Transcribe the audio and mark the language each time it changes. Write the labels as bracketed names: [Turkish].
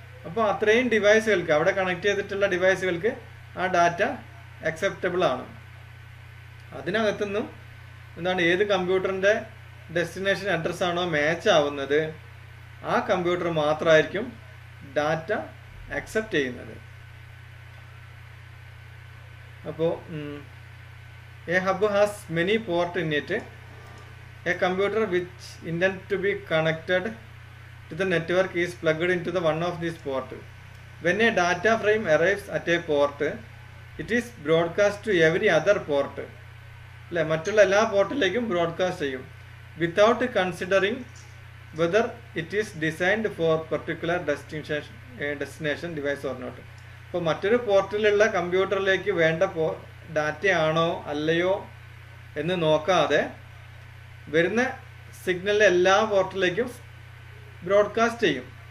[Malayalam] അപ്പോൾ അത്രയും ഡിവൈസുകൾക്ക്, അവിടെ കണക്ട് ചെയ്തിട്ടുള്ള ഡിവൈസുകൾക്ക് ആ ഡാറ്റ അക്സെപ്റ്റബിൾ ആണ്. അതിനകത്തുനിന്നും എന്താണ് ഏത് കമ്പ്യൂട്ടറിൻ്റെ ഡെസ്റ്റിനേഷൻ അഡ്രസ്സാണോ മാച്ച് ആവുന്നത് ആ കമ്പ്യൂട്ടർ മാത്രമായിരിക്കും ഡാറ്റ അക്സെപ്റ്റ് ചെയ്യുന്നത്. [English] അപ്പോൾ A hub has many ports in it. A computer which intended to be connected to the network is plugged into the one of these ports. When a data frame arrives at a port, it is broadcast to every other port. [Malayalam] അല്ലേ, മറ്റുള്ള എല്ലാ പോർട്ടിലേക്കും broadcast ചെയ്യും [English] Without considering whether it is designed for particular destination device or not. [Malayalam] അപ്പോൾ മറ്റൊരു പോർട്ടിലുള്ള കമ്പ്യൂട്ടറിലേക്ക് വേണ്ട ഡാറ്റയാണോ അല്ലയോ എന്ന് നോക്കാതെ വരുന്ന സിഗ്നലിലെ എല്ലാ പോർട്ടിലേക്കും ബ്രോഡ്കാസ്റ്റ് ചെയ്യും.